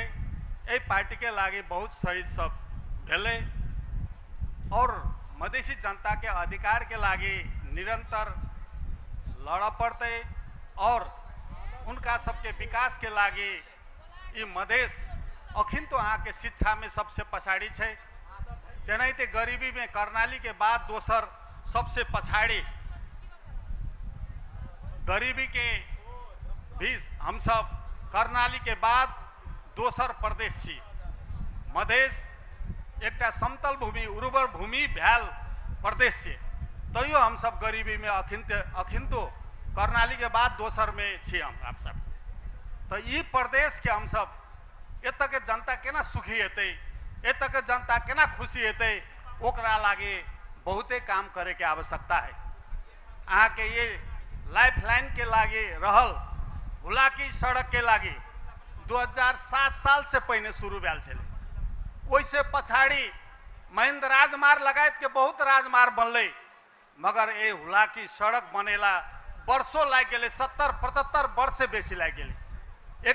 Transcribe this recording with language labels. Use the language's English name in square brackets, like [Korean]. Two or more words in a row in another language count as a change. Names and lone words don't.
[Maithili] ये पार्टी के लागे बहुत शहीद सब भेले और मधेसी जनता के अधिकार के लागे निरंतर लड़ पड़ते और उनका सबके विकास के लागे ये मधेश अखिन तो यहाँ के शिक्षा में सबसे पछाड़ी है। तेनाहिते गरीबी में कर्णाली के बाद दोसर सबसे पछाड़ी, गरीबी के भी हम सब कर्णाली के बाद दोसर प्रदेश छी। मधेश एकटा समतल भूमि उर्वर भूमि भैल प्रदेश से, तैयो हम सब गरीबी में अखिन तो कर्णाली के बाद दोसर में छी हम आप सब। तो ये प्रदेश के हम सब एत के जनता केना सुखी हेते, एत के जनता केना खुशी हेते, ओकरा लागे बहुते काम करे के आवश्यकता है। अहाँ के ये लाइफ लाइन के लागे रहल हुलाकी सड़क के लागे 2007 साल से पहले शुरू भेल छे। वैसे पछाड़ी महेंद्र राजमार्ग लगायत के बहुत राजमार्ग बनले, मगर ये हुलाकी सड़क बनेला वर्षों लग गए, 70-75 वर्ष से बेसी लग गए।